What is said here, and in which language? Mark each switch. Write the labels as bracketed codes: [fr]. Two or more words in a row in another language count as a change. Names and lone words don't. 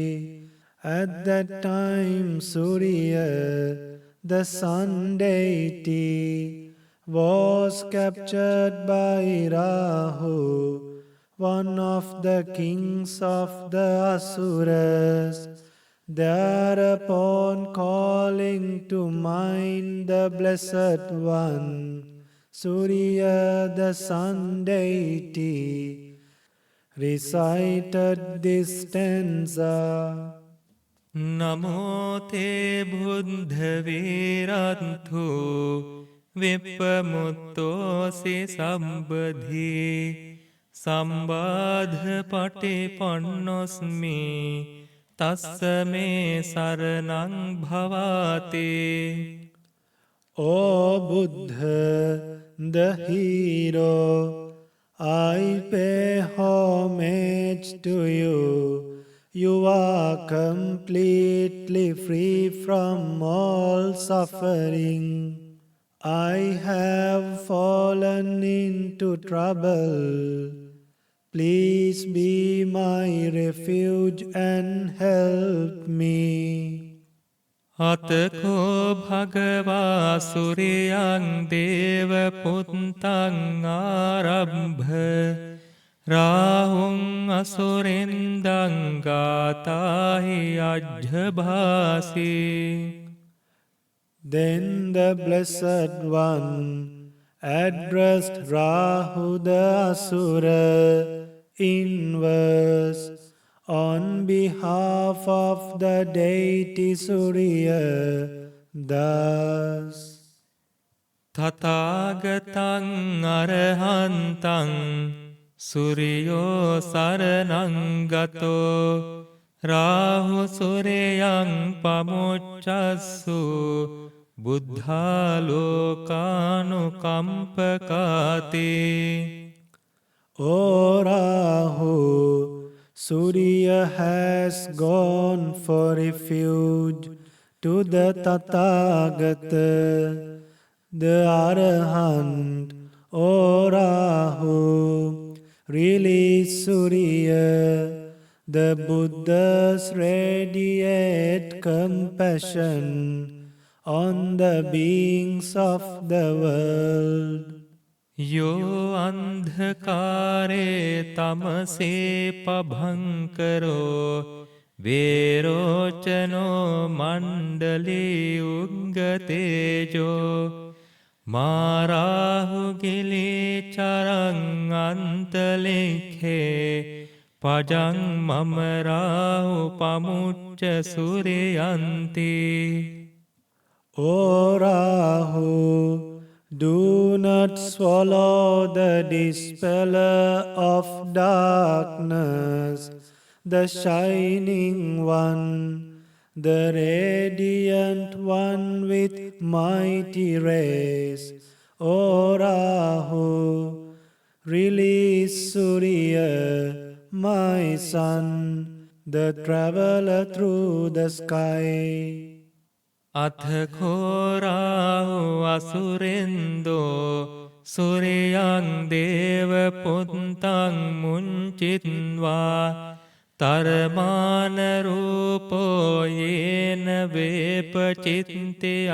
[en] At that time Surya, the sun deity, was captured by Rahu, one of the kings of the Asuras. Thereupon, calling to mind the Blessed One, Surya, the sun deity, recited this stanza. [pi] නමෝ තේ බුද්ධ වීරන්තු විප්පමුත්තෝසි සම්බධි සම්බාධ පටිපන්නොස්මි තස්ස මේ සරණං භවාතේ. [en] O Buddha, the hero, I pay homage to you. You are completely free from all suffering. I have fallen into trouble. Please be my refuge and help me. [pi] අතකෝ භගවා සුරියං දේවපුත්තං ආරබ්භ රාහුං අසුරෙන්දං ගාතාහි අජ්ජභාසී. [en] Then the Blessed One addressed Rahu the Asura in verse on behalf of the deity Surya thus. [pi] තථාගතං අරහන්තං සුරියෝ සරණං ගතෝ රාහු සුරයං පමුච්චස්සු බුද්ධාලෝකානුකම්පකාති. [en] O Rahu, Surya has gone for refuge to the Tathagata, the Arahant. O Rahu, release Surya, the Buddha's radiate compassion on the beings of the world. [pi] යෝ අන්ධකාරේ තමසේ පභංකරෝ වේරෝචනෝ මණ්ඩලී උග්ගතේජෝ මාරාහුගිලි චරං අන්තලික්ඛේ පජං මමරාහු පමුච්ච සුරියන්ති. [en] O Rahu, do not swallow the dispeller of darkness, the shining one, the radiant one with mighty rays. O Rahu, release Surya, my son, the traveler through the sky. [pi] අතකෝ රාහු අසුරෙන්දෝ සුරියං දේවපුත්තං මුංචිත්වා තරමානරූපෝ යේන වේපචිත්තේ